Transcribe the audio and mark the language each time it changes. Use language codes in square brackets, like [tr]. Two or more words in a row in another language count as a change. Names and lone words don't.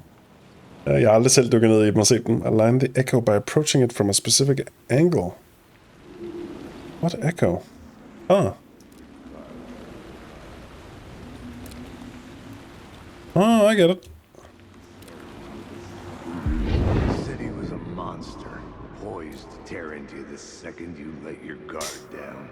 [da] Jeg har aldrig selv dykket ned i dem og set dem. [en] Align the echo by approaching it from a specific angle. What echo? I get it. The city was a monster, poised to tear into you the second you let your guard down.